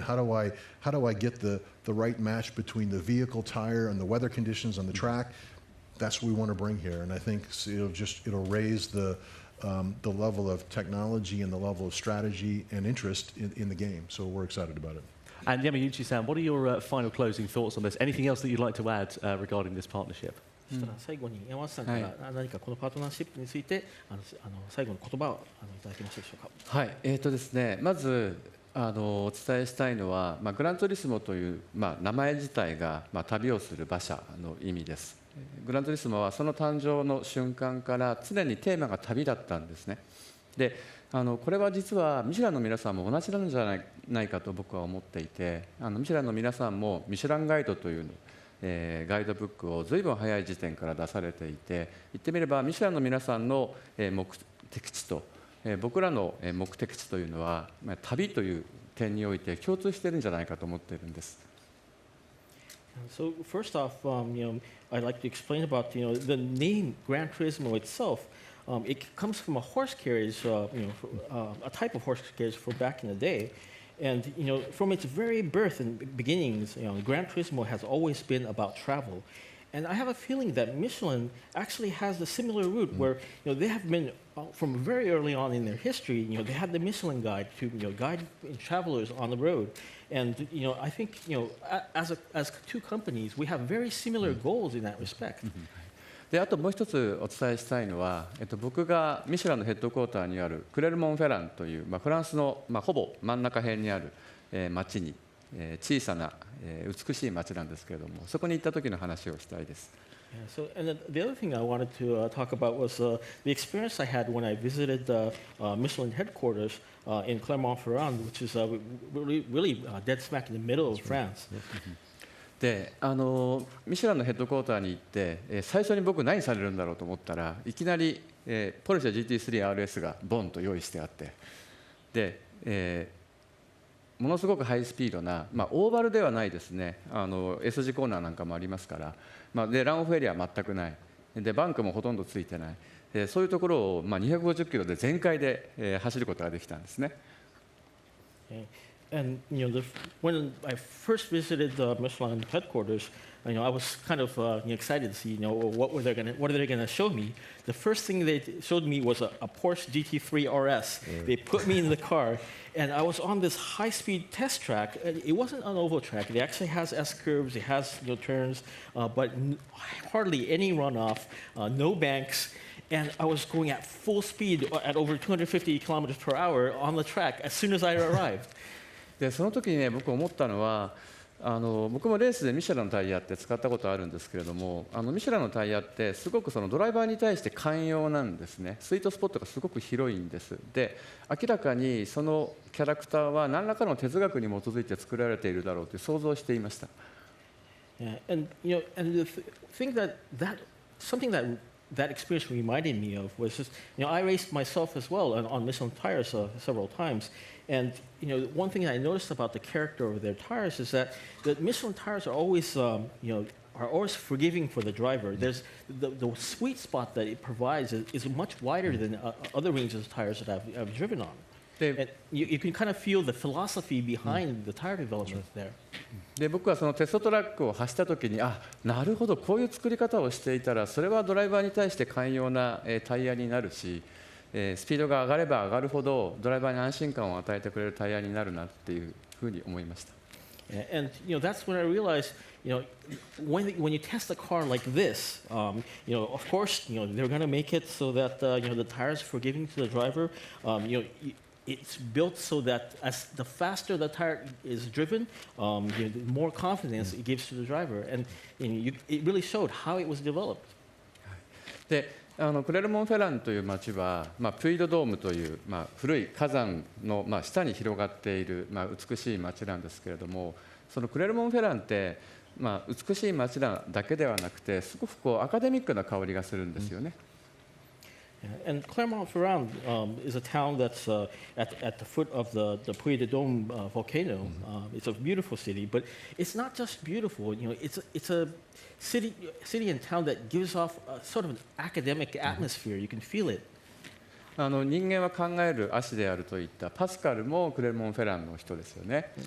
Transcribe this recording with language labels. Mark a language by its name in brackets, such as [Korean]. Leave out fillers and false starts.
[English] How do I get the right match between the vehicle, tire, and the weather conditions on the track? That's what we want to bring here, and I think it'll raise the level of technology and the level of strategy and interest in the game. So we're excited about it. And Yamauchi-san, what are your final closing thoughts on this? Anything else that you'd like to add regarding this partnership? [Japanese] そしたら最後に山内さんから何かこのパートナーシップについて最後の言葉をいただけますでしょうか。はい、ですね、まずお伝えしたいのは、グランツーリスモという、名前自体が、旅をする馬車の意味です。グランツーリスモはその誕生の瞬間から常にテーマが旅だったんですね。でこれは実はミシュランの皆さんも同じなんじゃないかと僕は思っていて、ミシュランの皆さんもミシュランガイドというガイドブックを随分早い時点から出されていて、言ってみればミシュランの皆さんの目的地と僕らの目的地というのは旅という点において共通しているんじゃないかと思っているんです。 [English] So first off, I'd like to explain about the name Gran Turismo itself. It comes from a horse carriage, a type of horse carriage for back in the day. And from its very birth and beginnings, Gran Turismo has always been about travel. And I have a feeling that Michelin actually has a similar route where they have been, from very early on in their history, they had the Michelin guide to guide travelers on the road. And I think as two companies, we have very similar goals in that respect. [Japanese] であともう一つお伝えしたいのは、僕がミシュランのヘッドクォーターにあるクレルモン・フェランという、フランスの、ほぼ真ん中辺にある、町に、小さな、美しい町なんですけれども、そこに行った時の話をしたいです。 [English] So, and the other thing I wanted to talk about was the experience I had when I visited the Michelin headquarters in Clermont-Ferrand, which is really dead smack in the middle of France. [Japanese] でミシュランのヘッドクォーターに行って、最初に僕何されるんだろうと思ったらいきなり、ポルシェ GT3RS がボンと用意してあって、で、ものすごくハイスピードな、オーバルではないですね、S 字コーナーなんかもありますから、でランオフエリアは全くない、でバンクもほとんどついてない、そういうところを、250キロで全開で、走ることができたんですね。 [English] And when I first visited the Michelin headquarters, I was kind of excited to see what are they going to show me. The first thing they showed me was a Porsche GT3 RS. They put me in the car, and I was on this high-speed test track. It wasn't an oval track. It actually has S curves. It has turns, but hardly any runoff, no banks. and I was going at full speed at over 250 kilometers per hour on the track as soon as I arrived. [Japanese] でその時にね、僕思ったのは、僕もレースでミシェランのタイヤって使ったことあるんですけれども、ミシェランのタイヤってすごくそのドライバーに対して寛容なんですね。スイートスポットがすごく広いんです。で、明らかにそのキャラクターは何らかの哲学に基づいて作られているだろうと想像していました。 [English] And the thing that something that experience reminded me of was just, I raced myself as well on Michelin tires several times. And, one thing I noticed about the character of their tires is that the Michelin tires are always, are always forgiving for the driver. There's the sweet spot that it provides is much wider than other ranges of tires that I've driven on. And you can kind of feel the philosophy behind the tire development there. [Japanese] で僕はそのテストトラックを走った時に、なるほど、こういう作り方をしていたらそれはドライバーに対して寛容なタイヤになるし、スピードが上がれば上がるほどドライバーに安心感を与えてくれるタイヤになるなっていうふうに思いました。 [English] And that's when I realized, when you test a car like this, of course, they're going to make it so that the tires are forgiving to the driver. It's built so that as the faster the tire is driven, the more confidence it gives to the driver, and it really showed how it was developed. [Japanese] でクレルモン・フェランという町は、プイドドームという、古い火山の、下に広がっている、美しい町なんですけれども、そのクレルモン・フェランって、美しい町だけではなくてすごくアカデミックな香りがするんですよね。 [English] And Clermont-Ferrand is a town that's at the foot of the Puy de Dôme volcano. It's a beautiful city, but it's not just beautiful. It's a city and town that gives off sort of an academic atmosphere. You can feel it. [Japanese] 人間は考える足であるといったパスカルもクレルモン・フェランの人ですよね。